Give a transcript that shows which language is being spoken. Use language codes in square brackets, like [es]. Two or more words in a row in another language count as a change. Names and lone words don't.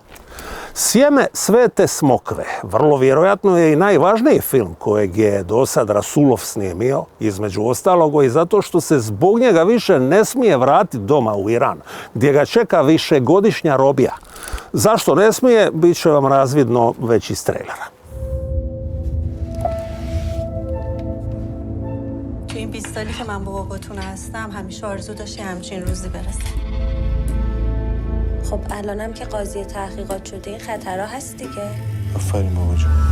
[hr] Sjeme svete smokve vrlo vjerojatno je i najvažniji film kojeg je do sad Rasulov snimio, između ostalog i zato što se zbog njega više ne smije vratiti doma u Iran, gdje ga čeka višegodišnja robija. Zašto ne smije, bit će vam razvidno već iz trailera. [fa] تو این 20 سالی که من با باباتون هستم همیشه آرزو داشتی همچین روزی برسه. خب الانم که قاضی تحقیقات شده این خطرها هست دیگه. آفرین بابا جون.